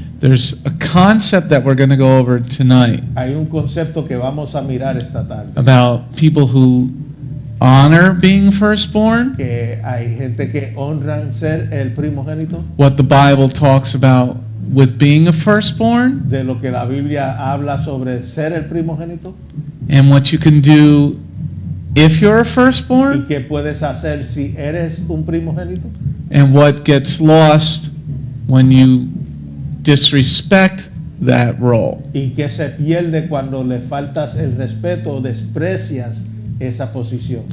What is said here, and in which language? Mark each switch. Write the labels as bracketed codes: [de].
[en] There's a concept that we're going to go over tonight [es] Hay un concepto que vamos a mirar esta tarde. [en] about people who honor being firstborn, [es] Que hay gente que honran ser el primogénito, [en] what the Bible talks about with being a firstborn, [es] de lo que la Biblia habla sobre ser el primogénito, [en] and what you can do if you're a [es] y [en] firstborn, [es] qué puedes hacer si eres un primogénito, [en] and what gets lost when you disrespect that role. [es] y qué se pierde cuando le faltas el respeto o desprecias esa posición.